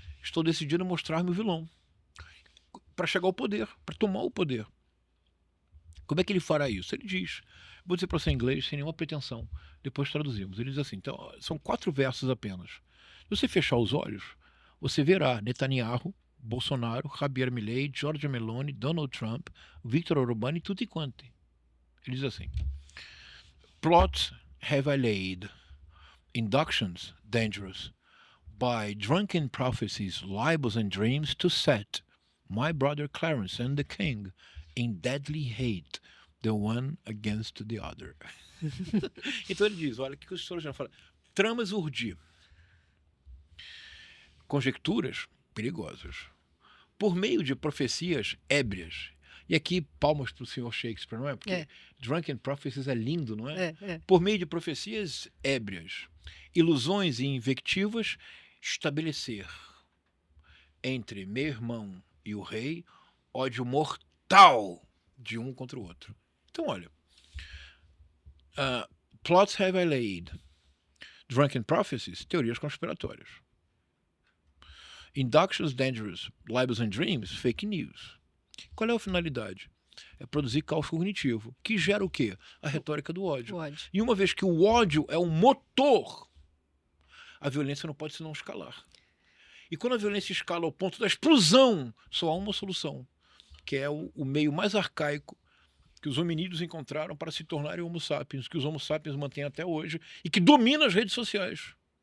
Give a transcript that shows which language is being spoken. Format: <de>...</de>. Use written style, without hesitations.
<pt>Estou decidido a mostrar-me o vilão. Para chegar ao poder, para tomar o poder. Como é que ele fará isso? Ele diz, vou dizer para você em inglês, sem nenhuma pretensão, depois traduzimos. Ele diz assim, então, são 4 versos apenas. Se você fechar os olhos, você verá Netanyahu, Bolsonaro, Javier Milei, Giorgia Meloni, Donald Trump, Viktor Orbán e tutti quanti. Ele diz assim:</pt> <en>Plots have I laid, inductions dangerous, by drunken prophecies, libels and dreams, to set my brother Clarence and the king in deadly hate, the one against the other.</en> <pt>Então ele diz, olha, o que o historiador já fala? Tramas urdir, conjecturas perigosas, por meio de profecias ébrias. E aqui, palmas para o senhor Shakespeare, não é? Porque</pt> <en>Drunken Prophecies</en> <pt>é lindo, não é? Por meio de profecias ébrias, ilusões e invectivas, estabelecer entre meu irmão e o rei, ódio mortal de um contra o outro. Então, olha,</pt> <en>plots have I laid, drunken prophecies,</en> <pt>teorias conspiratórias.</pt> <en>Inductions dangerous, libels and dreams, fake news.</en> <pt>Qual é a finalidade? É produzir caos cognitivo, que gera o quê? A retórica do ódio. E uma vez que o ódio é um motor, a violência não pode senão escalar. E quando a violência escala ao ponto da explosão, só há uma solução, que é o meio mais arcaico que os hominídeos encontraram para se tornarem homo sapiens, que os homo sapiens mantêm até hoje e que domina as redes sociais.</pt>